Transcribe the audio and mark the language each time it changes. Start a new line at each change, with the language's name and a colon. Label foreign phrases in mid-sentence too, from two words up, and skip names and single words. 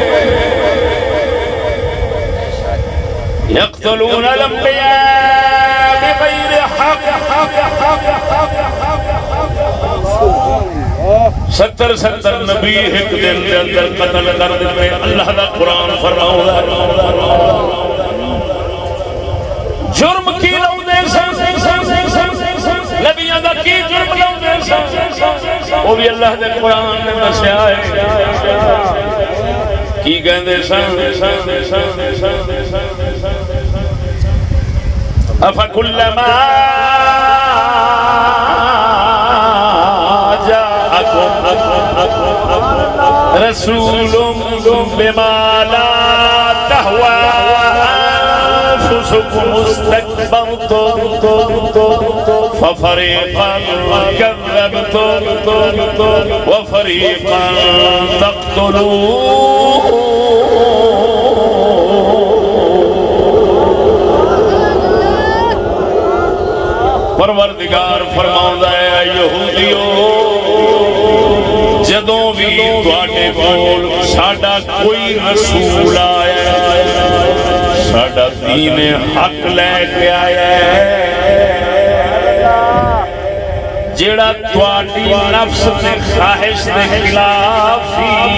Arabic: یقتلون الانبیاء بغیر حق
Punjabi: 70 نبی ایک دن دے اندر قتل کر دیتے اللہ دا قرآن فرماؤں جرم کی لو دے نبیاں دا کی جرم لو دے وہ بھی اللہ دے قرآن نے دسیا ہے کی کہندے سن
Arabic: افکلما رسول بما لا تهوى أنفسكم استكبرتم ففريقا كذبتم وفريقا تقتلون
Punjabi: پروردگار فرماؤں ہے یہودیو جدوں بھی تواڈے کول ساڈا کوئی رسول آیا ساڈا دین حق لے کے آیا جیڑا تواڈی نفس تے خواہش دے خلاف سی